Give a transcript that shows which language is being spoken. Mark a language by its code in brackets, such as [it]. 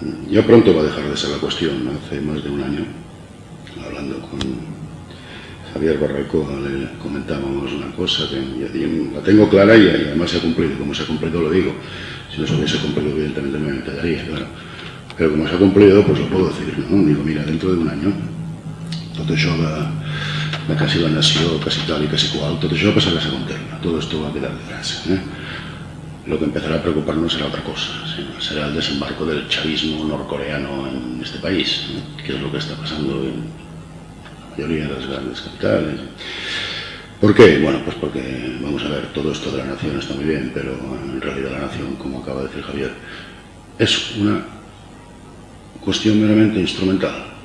[es] Ya pronto va a dejar de ser la cuestión. Hace más de un año, hablando con Javier Barraicoa, le comentábamos una cosa que la tengo clara y además se ha cumplido. Como se ha cumplido lo digo. Si no se hubiese cumplido, evidentemente me callaría, claro. Pero como se ha cumplido, pues lo puedo decir, ¿no? Digo, mira, dentro de un año, [ca] tot això de quasi la nació, [es] casi tal y casi cual, [ca] tot això passarà a segon terme. [es] Todo esto va a quedar detrás. Lo que empezará a preocuparnos será otra cosa, será el desembarco del chavismo norcoreano en este país, que es lo que está pasando en la mayoría de las grandes capitales. ¿Por qué? Bueno, pues porque, vamos a ver, todo esto de la nación está muy bien, pero en realidad la nación, como acaba de decir Javier, es una cuestión meramente instrumental.